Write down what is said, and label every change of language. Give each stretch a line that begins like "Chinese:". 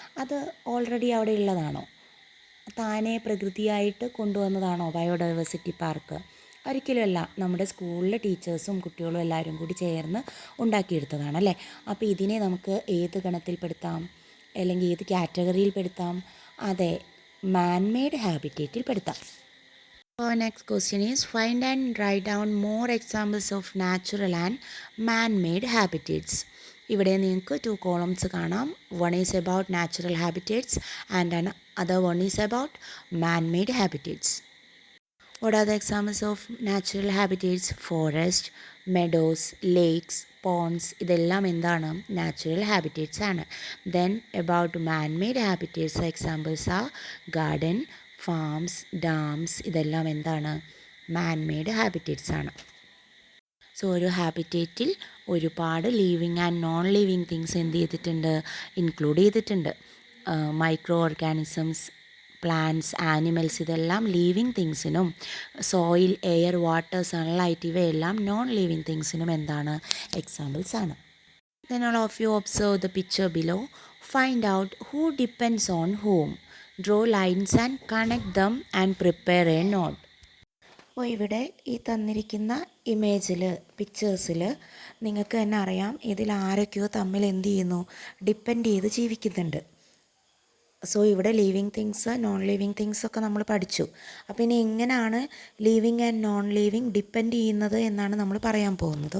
Malayalam: അത് ഓൾറെഡി അവിടെ ഉള്ളതാണോ? താനെ പ്രകൃതിയായിട്ട് കൊണ്ടുവന്നതാണോ ബയോഡൈവേഴ്സിറ്റി പാർക്ക്? ഒരിക്കലുമല്ല. നമ്മുടെ സ്കൂളിലെ ടീച്ചേഴ്സും കുട്ടികളും എല്ലാവരും കൂടി ചേർന്ന് ഉണ്ടാക്കിയെടുത്തതാണ് അല്ലേ. അപ്പോൾ ഇതിനെ നമുക്ക് ഏത് ഗണത്തിൽപ്പെടുത്താം, അല്ലെങ്കിൽ ഏത് കാറ്റഗറിയിൽ പെടുത്താം? അതെ, man-made ഹാബിറ്റേറ്റിൽ പെടുത്താം.
English: Our next question is, find and write down more examples of natural and man-made habitats.
Malayalam: ഇവിടെ നിങ്ങൾക്ക് 2 columns കാണാം.
English: One is about natural habitats and another one is about man-made habitats. What are the examples of natural habitats? Forest, meadows, lakes, ponds,
Malayalam: ഇതെല്ലാം എന്താണ്, natural habitats ആണ്.
English: Then about man-made habitats, examples are garden, farms, dams,
Malayalam: ഇതെല്ലാം എന്താണ്,
English: Man made habitats ആണ്.
Malayalam: So ഒരു ഹാബിറ്റേറ്റിൽ ഒരുപാട് living and non living things എന്ത് ചെയ്തിട്ടുണ്ട്, ഇൻക്ലൂഡ് ചെയ്തിട്ടുണ്ട്. മൈക്രോ ഓർഗാനിസംസ്, പ്ലാന്റ്സ്, ആനിമൽസ്, ഇതെല്ലാം living തിങ്സിനും, soil, air, water, sunlight ഇവയെല്ലാം നോൺ ലിവിങ് തിങ്സിനും എന്താണ്, എക്സാമ്പിൾസ് ആണ്.
English: Then all of you observe the picture below. Find out who depends on whom. Draw lines and connect them and prepare a note.
Malayalam: അപ്പോൾ ഇവിടെ ഈ തന്നിരിക്കുന്ന ഇമേജിൽ, പിക്ചേഴ്സിൽ നിങ്ങൾക്ക് തന്നെ അറിയാം ഇതിൽ ആരൊക്കെയോ തമ്മിൽ എന്ത് ചെയ്യുന്നു, ഡിപ്പെൻഡ് ചെയ്ത് ജീവിക്കുന്നുണ്ട്. സോ ഇവിടെ living things, non living things ഒക്കെ നമ്മൾ പഠിച്ചു. അപ്പോൾ ഇനി എങ്ങനെയാണ് living and non living depend ചെയ്യുന്നത് എന്നാണ് നമ്മൾ പറയാൻ പോകുന്നത്.